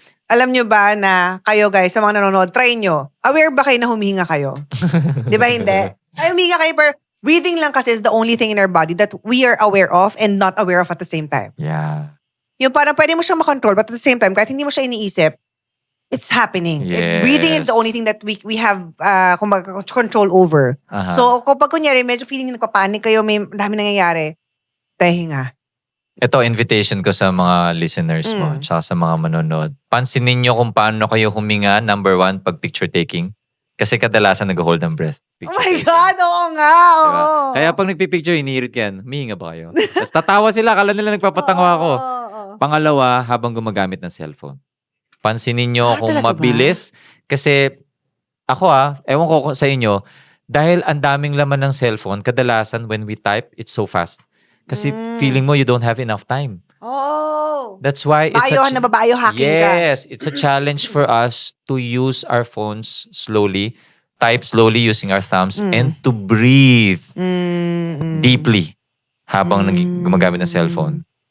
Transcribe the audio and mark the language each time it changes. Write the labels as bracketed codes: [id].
[tl] Alam nyo ba na kayo guys, sa mga nanonood, try nyo. Aware ba kayo na humihinga kayo? Di ba hindi? Ay, humihinga kayo, pero [en] breathing lang kasi is the only thing in our body that we are aware of and not aware of at the same time. Yeah. [tl] Yung parang pwede mo siyang makontrol, [en] but at the same time, [tl] kahit hindi mo siya iniisip, it's happening. [en] Yes. Breathing is the only thing that we have control over. [tl] So, kapag kunyari, medyo feeling nyo nagpapanik kayo, may dami nangyayari, hinga. Ito, invitation ko sa mga listeners mo, tsaka sa mga manonood. Pansinin nyo kung paano kayo huminga. Number one, pag picture taking. Kasi kadalasan nag-hold ng breath. [en] Oh my God, [tl] oo nga, oo. Diba? Kaya pag nagpipicture, inihirit yan, humihinga ba kayo? Tapos tatawa sila, kala nila nagpapatango ako. Oo. Pangalawa, habang gumagamit ng cellphone. Pansinin nyo kung talaga ba? mabilis. Kasi ako ewan ko sa inyo, dahil ang daming laman ng cellphone, kadalasan [en] when we type, it's so fast. [tl] Kasi feeling mo [en] you don't have enough time. Oh. That's why it's Biohacking ka. Yes, it's a challenge for us to use our phones slowly, type slowly using our thumbs, and to breathe deeply [tl] habang gumagamit ng cellphone.